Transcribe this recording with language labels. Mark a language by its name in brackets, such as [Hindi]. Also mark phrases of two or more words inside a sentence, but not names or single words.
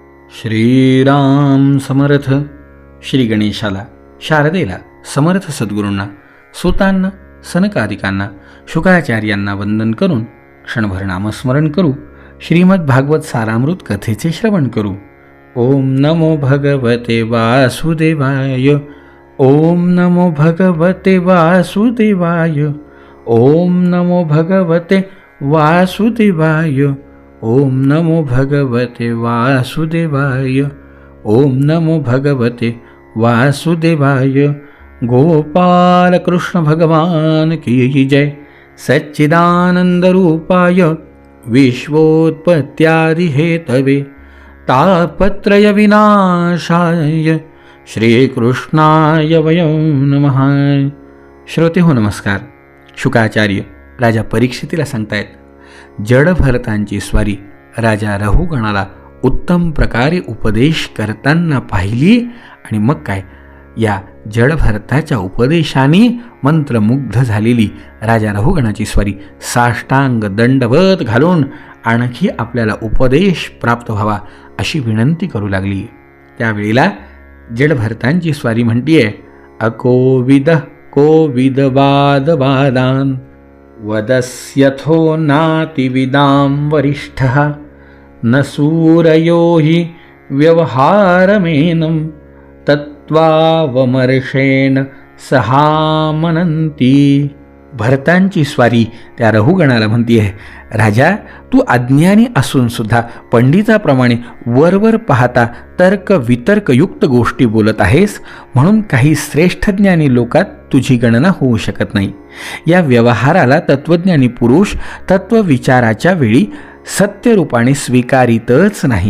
[Marathi] श्रीराम समर्थ. श्री गणेशाला, शारदेला, समर्थ सद्गुरूंना, सुतांना, सनकादिकांना, शुकाचार्यांना वंदन करून क्षणभर नामस्मरण करू. श्रीमद भागवत सारामृत कथेचे श्रवण करू. [Sanskrit] ओम नमो भगवते वासुदेवाय. ओम नमो भगवते वासुदेवाय. ओम नमो भगवते वासुदेवाय. ओम नमो भगवते वासुदेवाय. ओम नमो भगवते वासुदेवाय. [Hindi] गोपाल कृष्ण भगवान की जय. [Sanskrit] सच्चिदानंद रूपाय विश्वोत्पत्त्यादि हेतवे तापत्रय विनाशाय श्रीकृष्णाय वयं नमः. [Marathi] श्रोते हो नमस्कार. शुकाचार्य राजा परीक्षितीला सांगतायत, जडभरतांची स्वारी राजा रहुगणाला उत्तम प्रकारे उपदेश करताना पाहिली आणि मग काय, या जडभरताच्या उपदेशाने मंत्रमुग्ध झालेली राजा रहुगणाची स्वारी साष्टांग दंडवत घालून आणखी आपल्याला उपदेश प्राप्त व्हावा अशी विनंती करू लागली. त्यावेळेला जडभरतांची स्वारी म्हणतीये, [Sanskrit] अकोविद कोविद वाद वादान वदस्यथो नातिविदां वरिष्ठः न सूरयो हि व्यवहारमेनं तत्त्वावमर्षेण सहामनंती. [Marathi] भरतांची स्वारी त्या रहुगणाला म्हणतीये, राजा तू अज्ञानी असून सुद्धा पंडिताप्रमाणे वरवर पाहता तर्क वितर्कयुक्त गोष्टी बोलत आहेस, म्हणून काही श्रेष्ठ ज्ञानी लोकात तुझी गणना होऊ शकत नाही. या व्यवहाराला तत्वज्ञानी पुरुष तत्वविचाराच्या वेळी सत्यरूपाने स्वीकारितच नाही.